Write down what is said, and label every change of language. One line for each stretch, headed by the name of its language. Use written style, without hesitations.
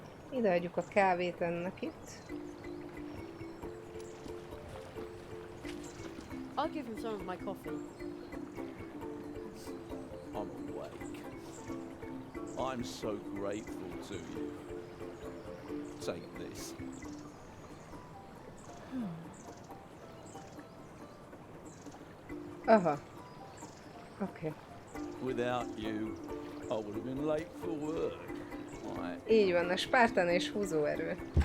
Hungarian: Ide adjuk a kávét ennek itt.
English: I'll give him some of my coffee. I'm awake. I'm so grateful to you. Take this. Aha. Okay. Without you, I would have been late for work.
Hungarian: Így van, a spártán és húzóerő.